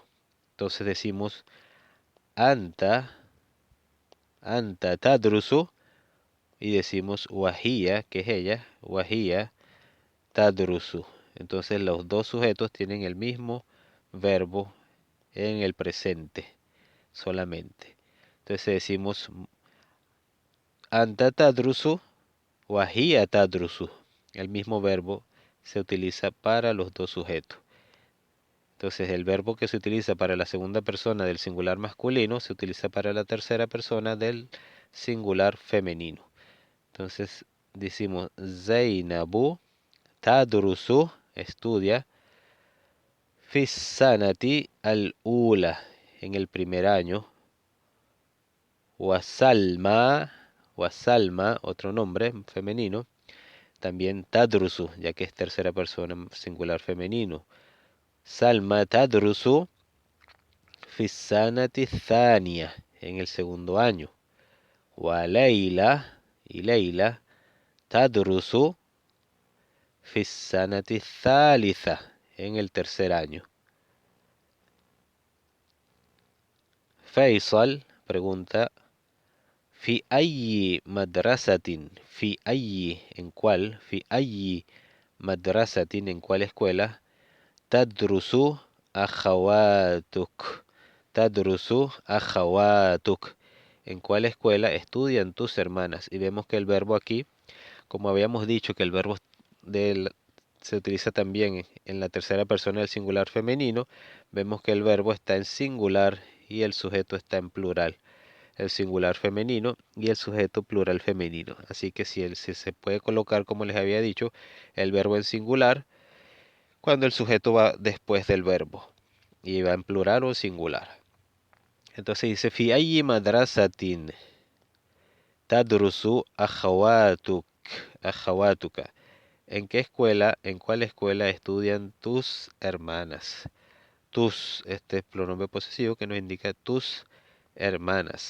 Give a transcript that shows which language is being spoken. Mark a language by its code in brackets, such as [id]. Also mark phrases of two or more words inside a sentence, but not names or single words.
[es] Entonces decimos [ar] أنت تدرس [es] y decimos wahia, que es ella, [ar] وهي تدرس. [es] Entonces los dos sujetos tienen el mismo verbo en el presente solamente. Entonces decimos [ar] أنت تدرس وهي تدرس. [es] El mismo verbo se utiliza para los dos sujetos. Entonces el verbo que se utiliza para la segunda persona del singular masculino se utiliza para la tercera persona del singular femenino. Entonces decimos [ar] زينب تدرس, estudia, في السنة الأولى, [es] en el primer año, Wasalma, Wasalma, otro nombre femenino, también tadrusu, ya que es tercera persona singular femenino. [ar] سلمى تدرس في السنة الثانية, [es] en el segundo año. Wa Leila, y Leila, [ar] تدرس في السنة الثالثة, [es] en el tercer año. Faisal pregunta, [ar] في أي مدرسة، في أي, [es] en cuál, [ar] في أي مدرسة, [es] en cuál escuela, [ar] تدرس أخواتك، تدرس أخواتك, [es] en cuál escuela estudian tus hermanas. Y vemos que el verbo aquí, como habíamos dicho que el verbo se utiliza también en la tercera persona del singular femenino, vemos que el verbo está en singular y el sujeto está en plural. El singular femenino y el sujeto plural femenino. Así que si se puede colocar, como les había dicho, el verbo en singular cuando el sujeto va después del verbo y va en plural o singular. Entonces dice, [ar] في أي مدرسة تدرس أخواتك. [es] ¿En qué escuela, en cuál escuela estudian tus hermanas? Tus, este es pronombre posesivo que nos indica tus hermanas.